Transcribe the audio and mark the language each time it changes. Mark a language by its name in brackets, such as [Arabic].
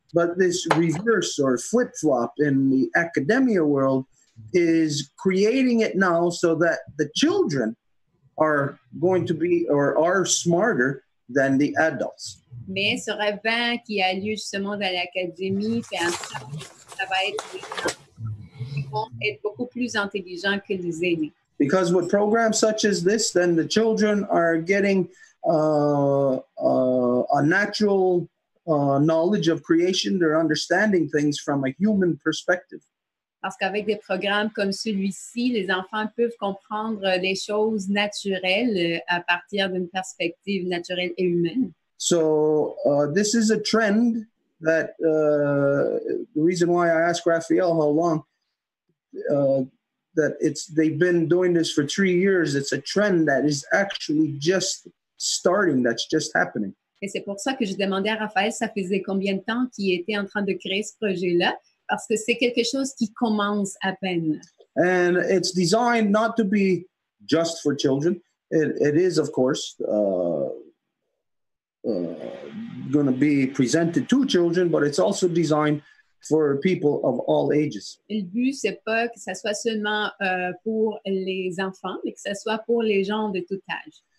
[English] But this reverse or flip-flop in the academia world is creating it now so that the children are going to be or are smarter than the adults. [French] Mais ce revers qui a lieu justement dans l'académie fait en sorte que ça va être les gens qui vont être beaucoup plus intelligents que les aînés. [English] Because with programs such as this, then the children are getting a natural knowledge of creation. They're understanding things from a human perspective. [French] Parce qu'avec des programmes comme celui-ci, les enfants peuvent comprendre les choses naturelles à partir d'une perspective naturelle et humaine. [English] So this is a trend that the reason why I asked Raphael how long that they've been doing this for 3 years. It's a trend that is actually just starting. That's just happening. [French] Et c'est pour ça que je demandais à Raphaël, ça faisait combien de temps qu'il était en train de créer ce projet-là? Parce que c'est quelque chose qui commence à peine. [English] And it's designed not to be just for children. It is, of course, going to be presented to children, but it's also designed for people of all ages. [French] Le but, c'est pas que ça soit seulement pour les enfants, mais que ça soit pour les gens de tout âge.